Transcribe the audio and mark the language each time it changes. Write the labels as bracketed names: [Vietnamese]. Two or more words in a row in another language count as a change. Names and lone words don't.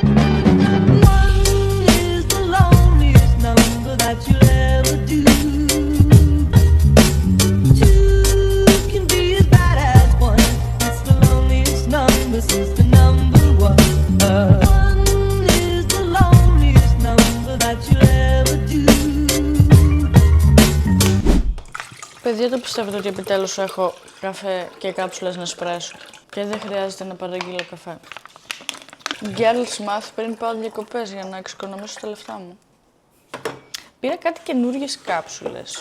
[English] One is the loneliest number that you'll ever do. Two can be as bad as one. It's the loneliest number since the number one. One is the loneliest number that you'll ever do. [Greek] Παιδιά, το πιστεύετε ότι επιτέλους έχω καφέ και κάψουλες Νεσπρέσο και δεν χρειάζεται να παραγγείλω καφέ. [English] Girls math [Greek] πριν πάω διακοπές για να εξοικονομήσω τα λεφτά μου. Πήρα κάτι καινούργιες κάψουλες.